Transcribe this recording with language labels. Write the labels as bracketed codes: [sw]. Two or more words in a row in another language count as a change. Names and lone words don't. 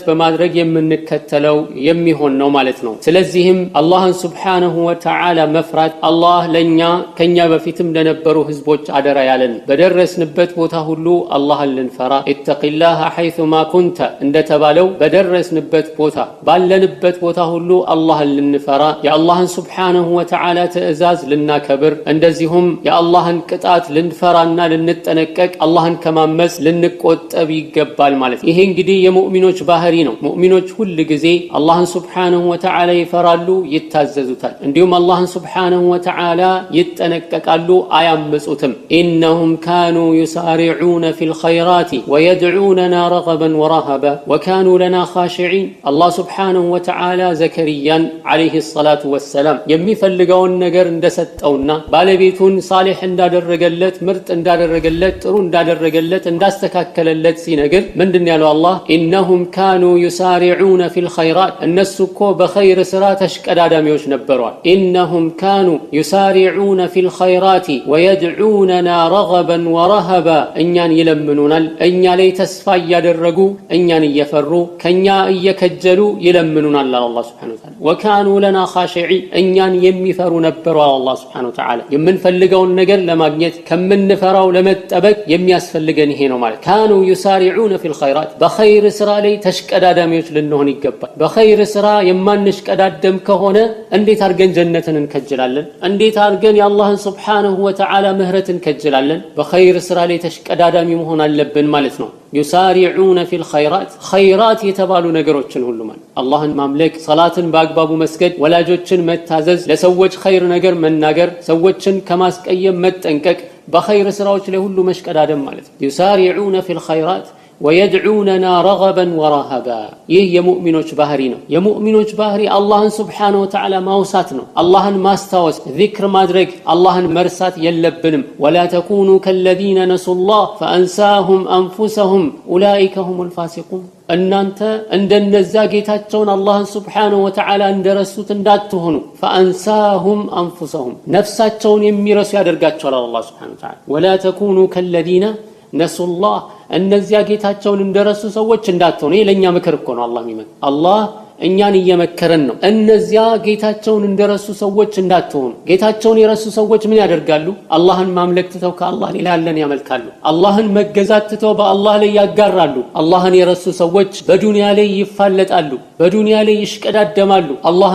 [am] በማድረግ የምንከተለው የሚሆን ነው ማለት ነው ስለዚህም አላህን [ar] سبحانه وتعالى [am] መፍራት አላህ ለኛ ከኛ በፊትም ለነበሩ ህዝቦች አደራ ያለን በደረስንበት ቦታ ሁሉ አላህን ልንፈራ [ar] اتق الله حيثما كنت [am] እንደተባለው በደረስንበት ቦታ ባለንበት ቦታ ሁሉ አላህን ልንፈራ የአላህን [ar] سبحانه وتعالى [am] ትእዛዝ ልናከብር እንደዚሁም የአላህን ቅጣት ልንፈራና ልንጠነቀቅ አላህን ከማመጽ ልንቆጠብ ይገባል ማለት ይሄ እንግዲህ የሙእሚኖች ባህሪ ነው ሙእሚኖች ሁሉ ጊዜ አላህን [ar] سبحانه وتعالى [am] ይፈራሉ ይታዘዙታል እንዲሁም አላህን [ar] سبحانه وتعالى [am] ይጠነቀቃሉ አያመጹትም [ar] إنهم كانوا يسارعون في الخيرات ويدعوننا رغبا ورهبا وكانوا لنا خاشعين الله سبحانه وتعالى زكريا عليه الصلاة والسلام [am] የሚፈልገውን ነገር እንደሰጠውና ባለቤቱን ሳሊህ እንዳደረገለት ምርጥ እንዳደረገለት ጥሩ እንዳደረገለት እንዳስተካከለለት ሲነገር ምንድነው ያለው አላህ [ar] إنهم كانوا يسارعون في الخيرات [am] እነሱ እኮ በኸይር ስራ ተሽቀዳዳሚዎች ነበሩ [ar] إنهم كانوا يسارعون في الخيرات ويدعوننا رغبا ورهبا [am] እኛን ይለምኑናል እኛ ላይ ተስፋ ያደረጉ እኛን እየፈሩ ከኛ እየከጀሉ ይለምኑናል አላህ [ar] سبحانه وتعالى وكانوا لنا خاشعين [am] እኛን የሚፈሩ ነበሩ አላህ [ar] سبحانه و [am] Ta'ala የምንፈልገውን ነገር ለማግኘት ከምንፈራው ለመጠበቅ የሚያስፈልገን ይሄ ነው ማለት [ar] كانوا يسارعون في الخيرات [am] በኸይር ስራ ላይ ተሽቀዳዳሚዎች ልንሆን ይገባል በኸይር ስራ የማንሽቀዳደም ከሆነ እንዴት አርገን ጀነትን እንከጅላለን እንዴት አርገን የአላህን [ar] سبحانه وتعالى [am] ምህረትን ከጅላለን በኸይር ስራ ላይ ተሽቀዳዳሚ መሆን አለብን ማለት ነው [ar] يسارعون في الخيرات خيرات [am] የተባሉ ነገሮችን ሁሉ ማለት አላህን ማምለክ ሰላትን በአግባቡ መስገድ ወላጆችን መታዘዝ ለሰዎች ኸይር ነገር መናገር ሰዎችን ከማስቀየም መጠንቀቅ በኸይር ስራዎች ላይ ሁሉ መሽቀዳደም ማለት [ar] يسارعون في الخيرات ويدعوننا رغبا ورهبا [am] ይህ የሙእሚኖች ባህሪ ነው። የሙእሚኖች ባህሪ አላህን [ar] سبحانه وتعالى [am] ማውሳት ነው። አላህን ማስታወስ፣ ዚክር ማድረግ፣ አላህን መርሳት የለብንም። [ar] ولا تكونوا كالذين نسوا الله فأنساهم أنفسهم أولئك هم الفاسقون [am] እናንተ እንደነዛ ጌታቸውን አላህን [ar] سبحانه وتعالى [am] እንደረሱት እንዳትሆኑ [ar] فأنساهم أنفسهم [am] ነፍሳቸውን የሚረሱ ያደርጋቸዋል አላህ [ar] سبحانه وتعالى ولا تكونوا كالذين نسوا الله [am] እነዚያ ጌታቸውን እንደረሱ ሰዎች እንዳትሆኑ። ይሄ ለኛ ምክር እኮ ነው። አላህ እኛን እየመከረን ነው። እነዚያ ጌታቸውን እንደረሱ ሰዎች እንዳትሆኑ። ጌታቸውን የረሱ ሰዎች ምን ያደርጋሉ? አላህን ማምለክ ትተው ከአላህ ሌላ ያለን ያመልካሉ። አላህን መገዛት ትተው በአላህ ላይ ያጋራሉ። አላህን የረሱ ሰዎች በዱንያ ላይ ይፋለጣሉ፣ በዱንያ ላይ ይሽቀዳደማሉ። አላህን